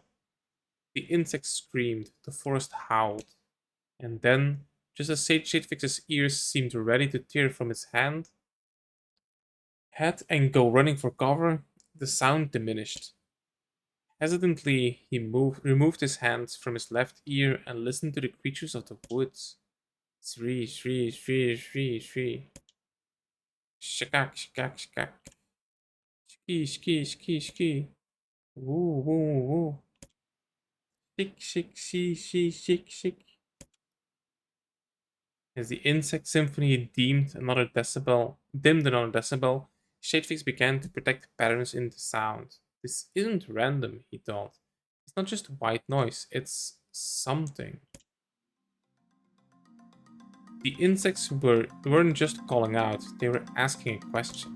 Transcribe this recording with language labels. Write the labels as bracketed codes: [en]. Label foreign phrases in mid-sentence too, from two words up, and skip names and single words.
[en] The insects screamed, the forest howled, and then, just as Shadefix's ears seemed ready to tear from his head and go running for cover, the sound diminished. Hesitantly, he removed his hands from his left ear and listened to the creatures of the woods. Shri, shri, shri, shri, shri. Shakak, shakak, shakak. Shki, shki, shki, shki. Woo, woo, woo. Shik, shik, shi, shi, shik, shik. As the insect symphony dimmed another decibel, Shadefix began to detect patterns in the sound. This isn't random, he thought. It's not just white noise, it's something. The insects weren't just calling out, they were asking a question.